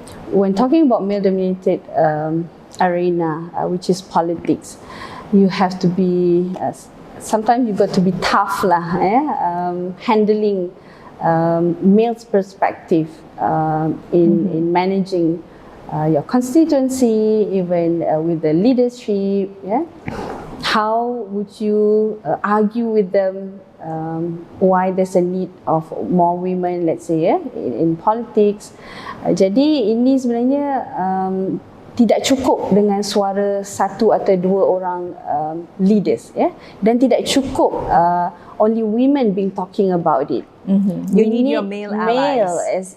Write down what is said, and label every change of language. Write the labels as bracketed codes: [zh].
[en] When talking about male-dominated arena, which is politics, you have to be, sometimes you got to be tough lah, handling male's perspective in managing your constituency, even with the leadership. How would you argue with them why there's a need of more women, let's say, in politics. [id] Jadi ini sebenarnya tidak cukup dengan suara satu atau dua orang leaders, dan tidak cukup [en] only women being talking about it. You need your male allies.